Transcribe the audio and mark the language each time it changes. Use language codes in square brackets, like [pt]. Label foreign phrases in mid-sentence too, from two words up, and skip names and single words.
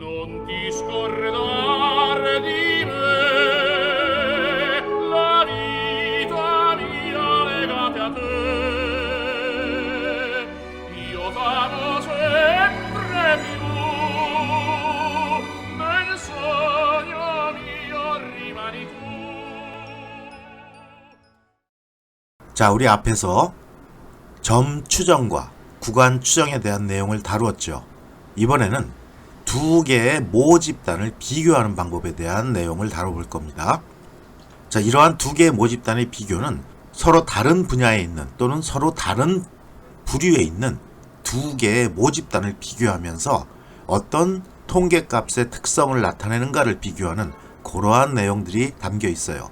[it] non ti scordar di me, la vita mia legate a te. Io t'amo sempre più, nel sogno mio rimani tu. [ko] 자, 우리 앞에서 점 추정과 구간 추정에 대한 내용을 다루었죠. 이번에는 두 개의 모집단을 비교하는 방법에 대한 내용을 다뤄볼 겁니다. 자, 이러한 두 개의 모집단의 비교는 서로 다른 분야에 있는 또는 서로 다른 부류에 있는 두 개의 모집단을 비교하면서 어떤 통계값의 특성을 나타내는가를 비교하는 그러한 내용들이 담겨 있어요.